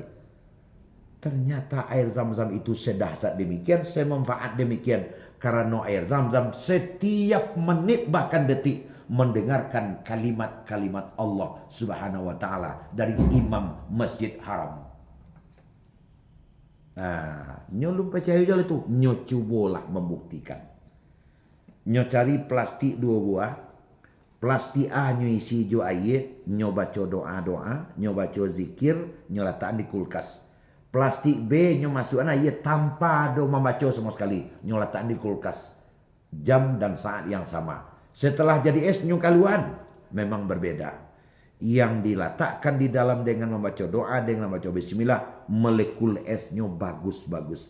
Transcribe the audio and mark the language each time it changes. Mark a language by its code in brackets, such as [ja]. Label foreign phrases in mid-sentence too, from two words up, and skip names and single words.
[id] Ternyata air Zam-Zam itu sedahsyat demikian, semanfaat demikian. Karena air Zam-Zam setiap menit bahkan detik mendengarkan kalimat-kalimat Allah [ar] Subhanahu wa taala [id] dari imam Masjid Haram. [min] Nyo belum percaya jalan itu, nyo cubalah membuktikan. Nyo cari plastik 2 buah. Plastik A nyo isi jo air, nyo baca doa-doa, nyo baca zikir, nyo letak di kulkas. Plastik B nyo masukkan air tanpa ada membaca sama sekali, nyo letak di kulkas. [id] Jam dan saat yang sama. [min] Setelah jadi es nyo kaluan, memang berbeda. [id] Yang diletakkan di dalam dengan membaca doa, dengan membaca bismillah, molekul esnya bagus-bagus.